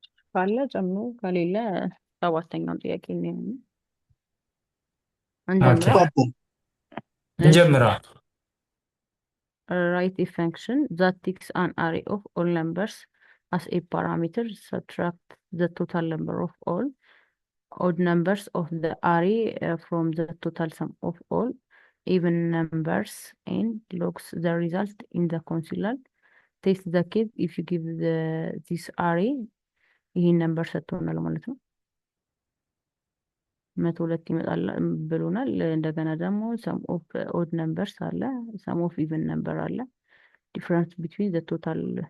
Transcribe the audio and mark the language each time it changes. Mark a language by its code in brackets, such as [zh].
[am] ካለ ጨምሮ ከሌለ ሰባተኛውን ጥያቄ ነው እንጀምራ። ኦኬ ቀጥል። እንጀምረዋል። [en] Write a function that takes an array of all numbers as a parameter. Subtract the total number of all odd numbers of the array from the total sum of all even numbers and logs the result in the console. Test the case if you give this array [am] ይህን ነምበር ሰጥቶናል ማለት ነው። 102 ይመጣል ብሎናል። እንደገና ደግሞ [en] ሰም ኦፍ ኦድ ነምበርስ አለ፣ ሰም ኦፍ ኢቨን ነምበር አለ። ዲፍረንስ ቢትዊን ዘ ቶታል